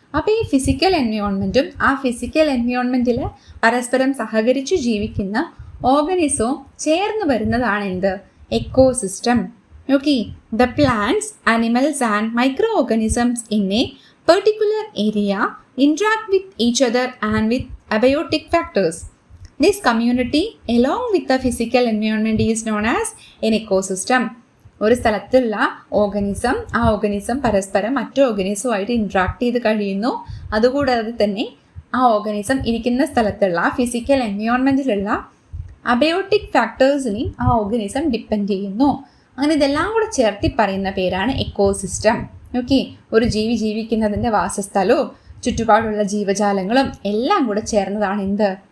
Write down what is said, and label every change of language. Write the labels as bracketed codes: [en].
[ml] അപ്പോൾ ഈ ഫിസിക്കൽ എൻവയോൺമെൻറ്റും ആ ഫിസിക്കൽ എൻവയോൺമെൻറ്റിൽ പരസ്പരം സഹകരിച്ച് ജീവിക്കുന്ന ഓർഗാനിസവും ചേർന്ന് വരുന്നതാണ് എന്ത്? Ecosystem. [en] Okay, the plants, animals and microorganisms in a particular area interact with each other and with abiotic factors. This community along with the physical environment is known as an ecosystem. [ml] ഒരു സ്ഥലത്തുള്ള organism, ആ organism പരസ്പരം മറ്റു ഓർഗാനിസവുമായിട്ട് interact ചെയ്ത് കഴിയുന്നു. അതുകൂടാതെ തന്നെ ആ ഓർഗാനിസം ഇരിക്കുന്ന സ്ഥലത്തുള്ള ഫിസിക്കൽ എൻവയോൺമെൻറ്റിലുള്ള അബയോട്ടിക് ഫാക്ടേഴ്സിനെയും ആ ഓർഗാനിസം ഡിപ്പെൻഡ് ചെയ്യുന്നു. അങ്ങനെ ഇതെല്ലാം കൂടെ ചേർത്തി പറയുന്ന പേരാണ് എക്കോസിസ്റ്റം. ഓക്കെ, ഒരു ജീവി ജീവിക്കുന്നതിൻ്റെ വാസസ്ഥലവും ചുറ്റുപാടുള്ള ജീവജാലങ്ങളും എല്ലാം കൂടെ ചേർന്നതാണ് എന്ത്?